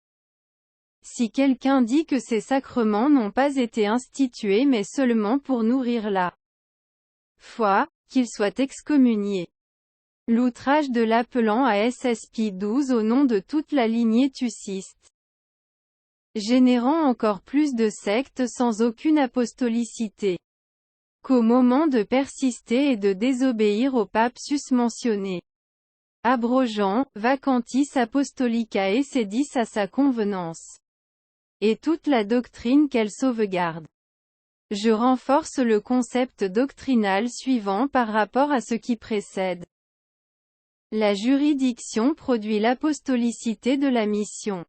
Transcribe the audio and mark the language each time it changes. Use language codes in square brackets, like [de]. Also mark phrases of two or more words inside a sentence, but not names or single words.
[fr] Si quelqu'un dit que ces sacrements n'ont pas été institués mais seulement pour nourrir la foi, qu'il soit excommunié. L'outrage de l'appelant à SSP 12 au nom de toute la lignée tussiste. générant encore plus de sectes sans aucune apostolicité. Qu'au moment de persister et de désobéir au pape susmentionné, abrogeant, vacantis apostolicae sedis à sa convenance, et toute la doctrine qu'elle sauvegarde. Je renforce le concept doctrinal suivant par rapport à ce qui précède. La juridiction produit l'apostolicité de la mission.